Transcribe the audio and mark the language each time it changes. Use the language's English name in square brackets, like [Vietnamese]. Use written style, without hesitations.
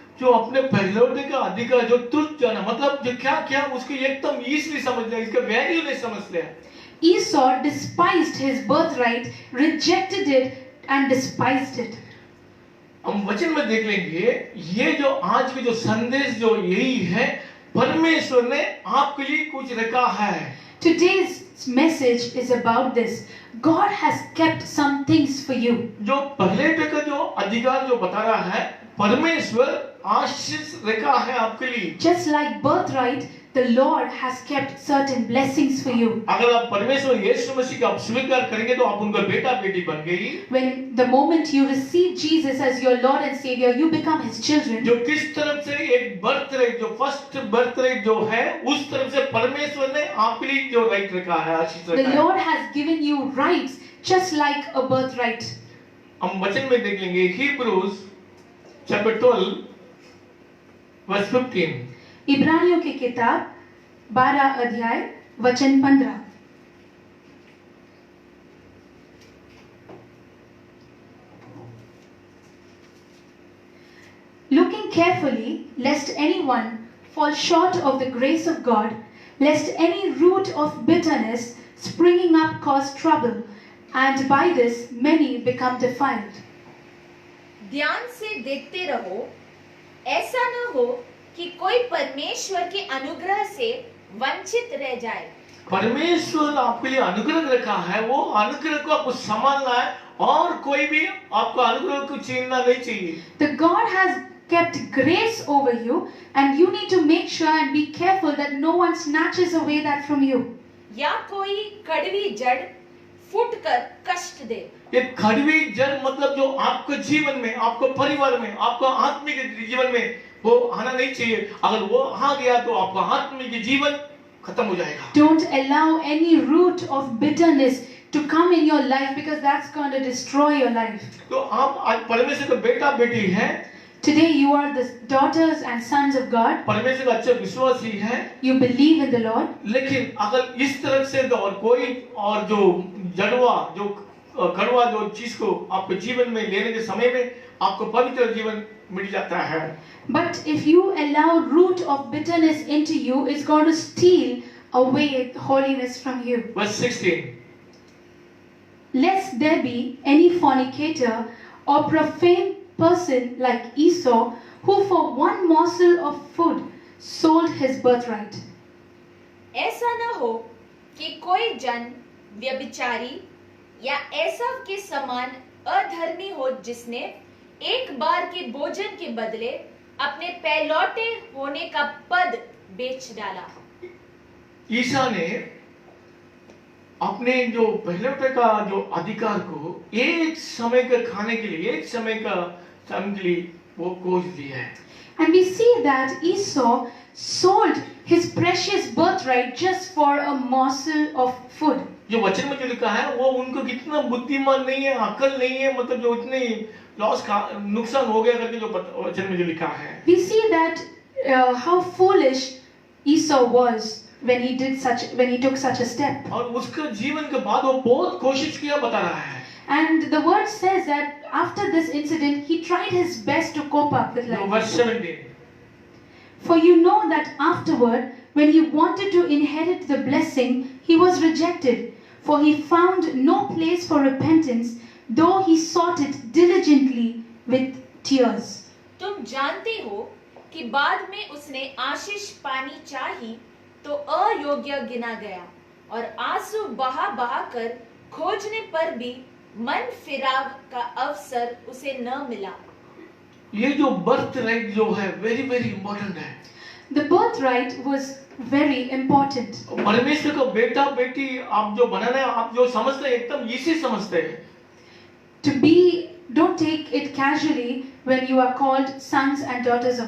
[Hindi] जो अपने पहलौठे का अधिकार जो तुच्छ जाना, मतलब जो क्या क्या उसको एकदम ईजिली समझ लिया, इसका वैल्यू नहीं समझ लिया। [English] Esau despised his birthright, rejected it and despised it. [Hindi] हम वचन में देख लेंगे, ये जो आज के जो संदेश जो यही है, परमेश्वर ने आपके लिए कुछ रखा है। [English] Today's message is about this. God has kept some things for you. [Hindi] जो पहले का जो अधिकार जो बता रहा है, परमेश्वर आशीष रखा है आपके लिए। [English] Just like birthright, the Lord has kept certain blessings for you. [Hindi] अगर आप परमेश्वर यीशु मसीह का स्वीकार करेंगे तो आप उनका बेटा बेटी बन गई। [English] When the moment you receive Jesus as your Lord and Savior, you become His children. [Hindi] जो किस तरफ से एक बर्थराइट जो फर्स्ट बर्थराइट जो है, उस तरफ से परमेश्वर ने आपके लिए जो राइट रखा है, आशीष [English] The [Hindi] रखा है। [English] Lord has given you rights just like a birthright. [Hindi] हम वचन में देख लेंगे [English] Hebrews chapter 12 verse 15। [Hindi] इब्रानियों की किताब 12 अध्याय वचन 15। [English] Looking carefully, lest anyone fall short of the grace of God, lest any root of bitterness springing up cause trouble, and by this many become defiled. [Hindi] ध्यान से देखते रहो, ऐसा न हो कि कोई परमेश्वर के अनुग्रह से वंचित रह जाए। परमेश्वर आपके लिए अनुग्रह रखा है, वो अनुग्रह को आपको संभालना है और कोई भी आपको अनुग्रह को छीनना नहीं चाहिए। [English] The God has kept grace over you, and you need to make sure and be careful that no one snatches away that from you. [Hindi] या कोई कड़वी जड़ फूटकर कष्ट दे। ये कड़वी जड़ मतलब जो आपके जीवन में, आपको परिवार में, आपको आत्मिक जीवन में वो आना नहीं चाहिए। अगर वो आ गया तो आपका आत्मिक जीवन खत्म हो जाएगा। [English] Don't allow any root of bitterness to come in your life, because that's going to destroy your life. [Hindi] तो आप आज परमेश्वर का बेटा बेटी हैं, [English] Today you are the daughters and sons of God. [Hindi] परमेश्वर का अच्छे विश्वासी हैं, [English] You believe in the Lord. [Hindi] लेकिन अगर इस तरफ से तो और कोई और जो जड़वा जो कड़वा जो चीज को आपके जीवन में लेने के समय में आपको पवित्र जीवन मिल जाता है। [English] But if you allow root of bitterness into you, it's going to steal away holiness from you. Verse 16. Lest there be any fornicator or profane person like Esau, who for one morsel of food sold his birthright. [Hindi] ऐसा न हो कि कोई जन व्यभिचारी या एसाव के समान अधर्मी हो, जिसने एक बार के भोजन के बदले अपने पहलौटे होने का पद बेच डाला। ईसा ने अपने जो पहलौटे का जो अधिकार को एक समय का खाने के लिए, एक समय का समय के लिए वो कोस दिया है। [English] And we see that Esau sold his precious birthright just for a morsel of food. [Hindi] जो वचन में जो लिखा है वो उनको कितना बुद्धिमान नहीं है, अकल नहीं है, मतलब जो इतने लॉस का नुकसान हो गया करके जो वचन में जो लिखा है। [English] We see that how foolish Esau was when he took such a step. [Hindi] और उसका जीवन के बाद वो बहुत कोशिश किया बता रहा है। [English] And the word says that after this incident, he tried his best to cope up with life. Verse 17. For you know that afterward, when he wanted to inherit the blessing, he was rejected. For he found no place for repentance, though he sought it diligently with tears. [Hindi] तुम जानते हो कि बाद में उसने आशीष पानी चाही तो अयोग्य गिना गया, और आंसू बहा बहा कर खोजने पर भी मन फिराव का अवसर उसे न मिला। ये जो बर्थ राइट जो है [English] very very important [Hindi] है। [English] The birthright was very important. [Hindi] परमेश्वर का बेटा बेटी आप जो बनाना है, आप जो समझते हैं एकदम इसी समझते हैं। [English] To be Don't take it casually when you are called sons and daughters of